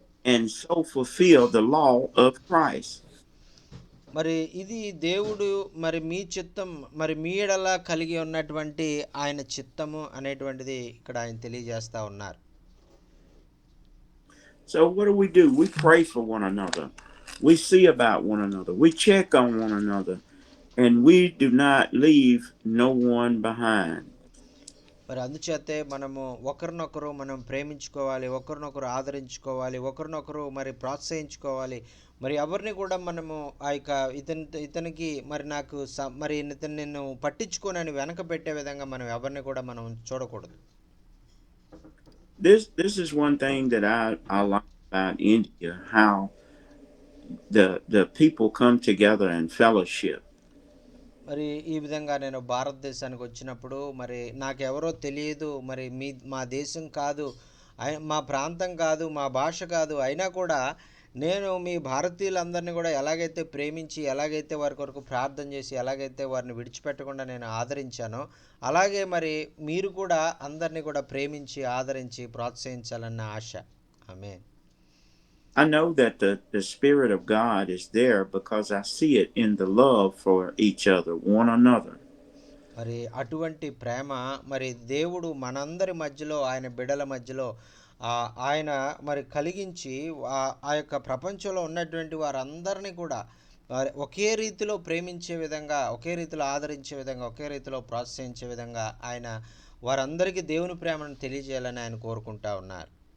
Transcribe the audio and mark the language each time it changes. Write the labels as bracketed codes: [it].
[en] and so fulfill the law of Christ. [te] మరి ఇది దేవుడు మరి మీ చిత్తం మరి మీ ఎడల కలిగి ఉన్నటువంటి ఆయన చిత్తము అనేటువంటిది ఇక్కడ ఆయన తెలియజేస్తా ఉన్నారు. [en] So what do? We pray for one another. We see about one another. We check on one another. And we do not leave no one behind. [te] మరి అందుచేతే మనము ఒకరినొకరు మనం ప్రేమించుకోవాలి, ఒకరినొకరు ఆదరించుకోవాలి, ఒకరినొకరు మరి ప్రోత్సహించుకోవాలి. మరి ఎవరిని కూడా మనము ఆ యొక్క ఇతనికి మరి నాకు మరి ఇతను నిన్ను పట్టించుకోనని వెనక పెట్టే విధంగా మనం ఎవరిని కూడా మనం చూడకూడదు. [en] This is one thing that I like about India, how the people come together in fellowship. [te] మరి ఈ విధంగా నేను భారతదేశానికి వచ్చినప్పుడు మరి నాకెవరో తెలియదు, మరి మా దేశం కాదు, మా ప్రాంతం కాదు, మా భాష కాదు, అయినా కూడా నేను మీ భారతీయులందరినీ కూడా ఎలాగైతే ప్రేమించి, ఎలాగైతే వారి కొరకు ప్రార్థన చేసి, ఎలాగైతే వారిని విడిచిపెట్టకుండా నేను ఆదరించానో, అలాగే మరి మీరు కూడా అందరినీ కూడా ప్రేమించి ఆదరించి ప్రోత్సహించాలన్న ఆశ. ఆమేన్. [en] I know that the Spirit of God is there because I see it in the love for each other, one another. [te] మరి అటువంటి ప్రేమ మరి దేవుడు మనందరి మధ్యలో, ఆయన బిడ్డల మధ్యలో ఆయన మరి కలిగించి ఆ యొక్క ప్రపంచంలో ఉన్నటువంటి వారందరినీ కూడా ఒకే రీతిలో ప్రేమించే విధంగా, ఒకే రీతిలో ఆదరించే విధంగా, ఒకే రీతిలో ప్రోత్సహించే విధంగా ఆయన వారందరికీ దేవుని ప్రేమను తెలియజేయాలని ఆయన కోరుకుంటా ఉన్నారు.